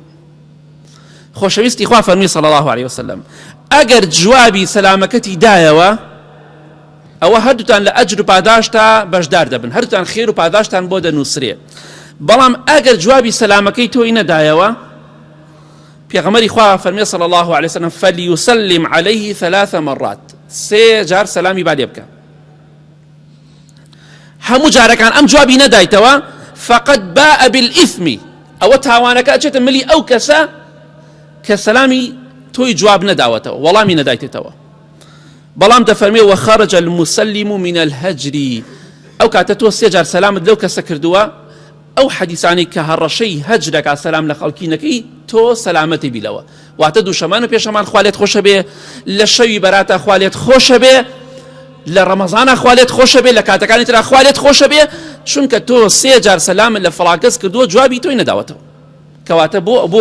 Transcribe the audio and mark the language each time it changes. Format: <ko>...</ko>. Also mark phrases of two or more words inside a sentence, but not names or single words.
<ckb>خۆشەویستی خوا فەرمی</ckb> <ar>صلی الله عليه وسلم</ar> <ckb>ئەگەر جوابی سەلامەکەتی دایەوە ئەوە هەردووتان لە ئەجر و پاداشتا بەشدار دەبن هەردووتان خێر و پاداشتان بۆ دەنووسرێ بەڵام ئەگەر جوابی سەلامەکەی تۆی نەدایەوە پێغەمبەری خوا فەرمی</ckb> <ar>صلی الله عليه وسلم فليسلم عليه 3 مرات</ar> <ckb>3 جار سەلامی با لێ بکە هەموو جارەکان ئەم جوابی نەدایتەوە</ckb> <ar>فقد باء بالإثم</ar> <ckb>ئەوە تاوانەکە ئەچێتە ملی ئەو کەسە کە سەلامی تۆی جواب نەداوەتەوە وەڵامی نەدایتێتەوە. بەڵام دەفەرمێ</ckb> <ar>وخرج المسلم من الهجر</ar> <ckb>ئەو کاتە تۆ 3 جار سەلامت لەو کەسە کردووە ئەو حەدیثانەی کە هەڕەشەی هەجرەکە سەلام لە خەڵکی نەکەی تۆ سەلامەتی بیلەوە واتە دووشەمان و پێشەمان خوا لێت خۆشە بێ لە شەوی بەراتە خوا لێت خۆشە بێ لە ڕەمەزانە خوا لێت خۆشە بێ لە کاتەکانی ترا خوا لێت خۆشە بێ چونکە تۆ 3 جار سەلامت لە فڵان کەس کردووە جوابی تۆی نەداوەتەوە کەواتە بۆ</ckb>